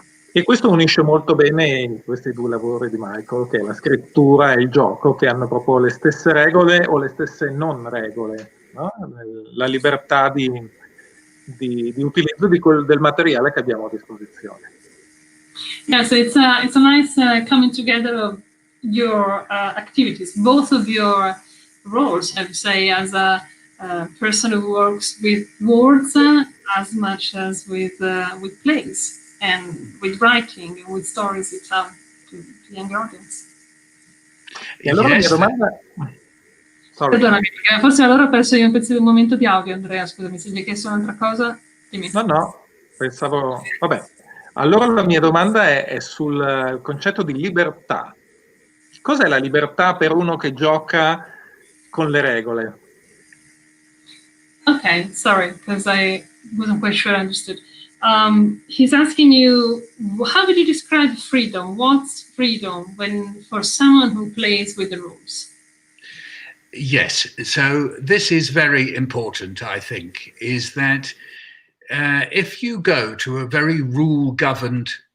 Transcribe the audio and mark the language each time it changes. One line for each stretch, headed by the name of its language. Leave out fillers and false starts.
Italian: E questo unisce molto bene questi due lavori di Michael, che è la scrittura e il gioco, che hanno proprio le stesse regole o le stesse non regole, no? La libertà di utilizzo del materiale che abbiamo a disposizione.
English: Yeah, so it's a nice coming together of your activities, both of your roles, I would say, as a person who works with words as much as with plays and with writing and with stories you tell to the younger audience.
Italian: E allora
English: Yes.
Italian: la mia domanda...
English: Sorry.
Italian: Perdonami, perché forse allora ho perso io un pezzo di un momento di audio, Andrea, scusami, se mi hai chiesto un'altra cosa, dimmi. No, pensavo... Vabbè. Allora la mia domanda è sul concetto di libertà. Cos'è la libertà per uno che gioca con le regole?
English: Okay, sorry, because I wasn't quite sure I understood. He's asking you, how would you describe freedom? What's freedom for someone who plays with the rules? Yes, so this is very important, I think, is that if you go to a very rule-governed